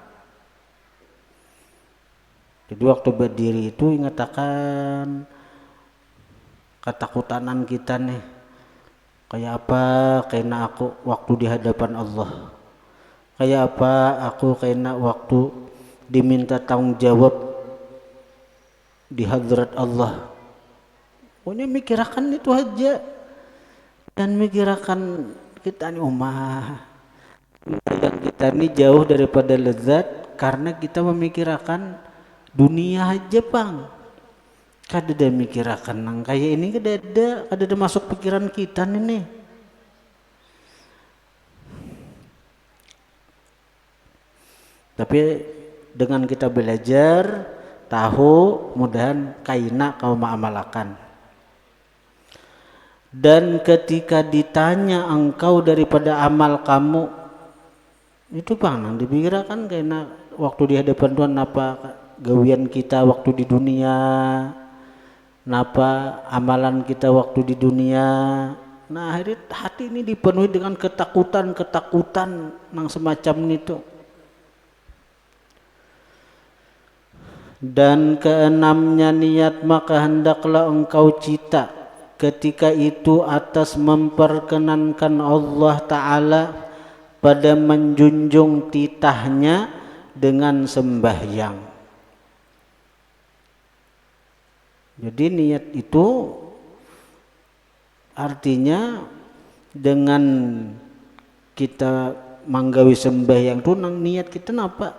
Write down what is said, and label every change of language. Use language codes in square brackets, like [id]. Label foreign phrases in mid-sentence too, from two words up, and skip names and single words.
[bjn] Jadi waktu berdiri itu ingatakan ketakutanan kita nih, kayak apa kena aku waktu di hadapan Allah, kayak apa aku kena waktu diminta tanggung jawab di hadrat Allah. [id] Pokoknya mikirkan itu aja, dan mikirkan kita nih yang kita ini jauh daripada lezat karena kita memikirkan dunia aja bang. [bjn] Kada ada mikirkan nang kayak ini, kada ada masuk pikiran kita nih. Tapi dengan kita belajar tahu, mudahan kaina kau ma'amalakan. Dan ketika ditanya engkau daripada amal kamu, itu bang nang dipikirkan kaina waktu di hadapan Tuhan, apa gawian kita waktu di dunia, napa amalan kita waktu di dunia. Nah akhirnya hati ini dipenuhi dengan ketakutan nang semacam itu. [id] Dan keenamnya niat, maka hendaklah engkau cita ketika itu atas memperkenankan Allah Ta'ala pada menjunjung titahnya dengan sembahyang. [bjn] Jadi niat itu artinya dengan kita manggawi sembahyang tuh nang niat kita napa?